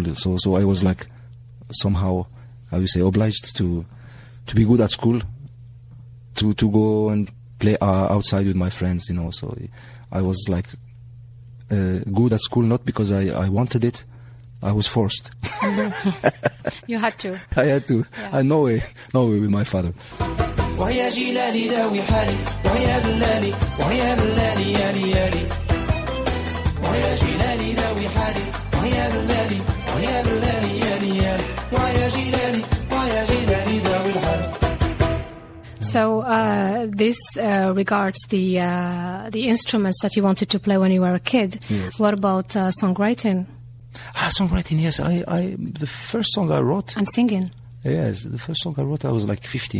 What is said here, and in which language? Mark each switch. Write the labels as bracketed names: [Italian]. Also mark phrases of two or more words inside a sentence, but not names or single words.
[English] So I was like somehow, I would say, obliged to be good at school, to go and play outside with my friends, you know. So I was like good at school, not because I wanted it. I was forced. You had to. I had to. Yeah. No way with my father. [Arabic] ويا جلالي داوي حالي ويا دلالي ويا دلالي يالي يالي ويا جلالي داوي حالي ويا دلالي ويا دلالي يالي يالي ويا جلالي ويا جلالي داوي الحال. [English] So this regards the instruments that you wanted to play when you were a kid. Yes. What about songwriting? Songwriting, yes. The first song I wrote. And singing. Yes, the first song I wrote, I was like 15.